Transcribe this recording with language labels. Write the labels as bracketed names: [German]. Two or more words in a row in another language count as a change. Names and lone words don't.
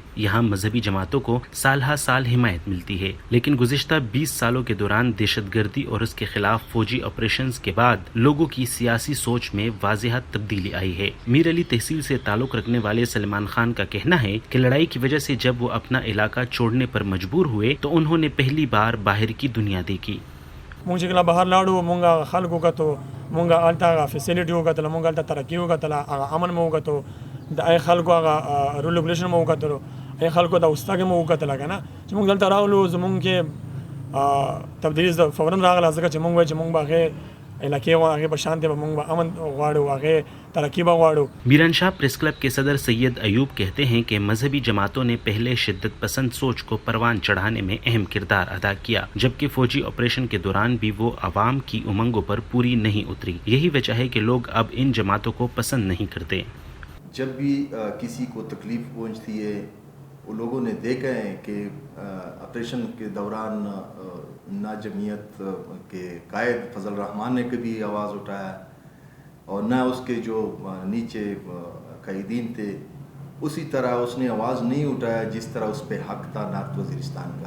[Urdu] یہاں مذہبی جماعتوں کو سال ہر سال حمایت ملتی ہے، لیکن گزشتہ 20 سالوں کے دوران دہشت گردی اور اس کے خلاف فوجی آپریشنز کے بعد لوگوں کی سیاسی سوچ میں واضح تبدیلی آئی ہے۔ میر علی تحصیل سے تعلق رکھنے والے سلمان خان کا کہنا ہے کہ لڑائی کی وجہ سے جب وہ اپنا علاقہ چھوڑنے پر مجبور ہوئے تو انہوں نے پہلی بار باہر کی دنیا دیکھی۔ [Pashto] مونږ چې کله بهر لاړو مونږ خلکو کتو مونږ هلته فیسیلیټي وکتله مونږ هلته ترقي وکتله هغه امن مو وکتو د ای خلکو هغه [English] rule regulation [Pashto] مو وکتلو ای خلکو د اوستګ مو وکتله که نه چې مونږ دلته راغلو زمونږ کې تبدیلی فوراً راغله ځکه چې مونږ وایو چې مونږ به هغې علاقې و هغې به شانتې به مونږ به امن غواړو هغې ترقی به غواړو۔ [Urdu] میرانشاہ پریس کلب کے صدر سید ایوب کہتے ہیں کہ مذہبی جماعتوں نے پہلے شدت پسند سوچ کو پروان چڑھانے میں اہم کردار ادا کیا، جبکہ فوجی آپریشن کے دوران بھی وہ عوام کی امنگوں پر پوری نہیں اتری۔ یہی وجہ ہے کہ لوگ اب ان جماعتوں کو پسند نہیں کرتے۔ جب بھی کسی کو تکلیف پہنچتی ہے وہ لوگوں نے دیکھا ہے کہ آپریشن کے دوران نہ جمعیت کے قائد فضل الرحمان نے کبھی آواز اٹھایا اور نہ اس کے جو نیچے قائدین تھے اسی طرح اس نے آواز نہیں اٹھایا جس طرح اس پہ حق تھا نارتھ وزیرستان کا۔